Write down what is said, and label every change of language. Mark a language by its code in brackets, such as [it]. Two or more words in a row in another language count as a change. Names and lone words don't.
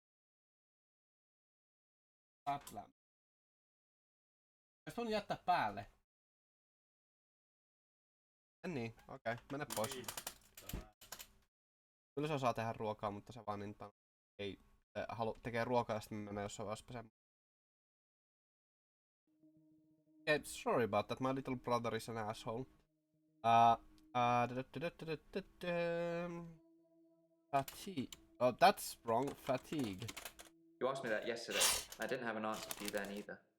[fi] Fine. Atlan. Jos voin jättää päälle. Niin, okei. Mene pois. Kyllä se osaa tehdä ruokaa, mutta se vaan niin ei tekee ruokaa ja sitten menee jossain vaiheessa pesemään. [en] Okay, sorry about that. My little brother is an asshole. Fatigue. Oh, that's wrong. Fatigue. You asked me that yesterday. I didn't have an answer for you then either.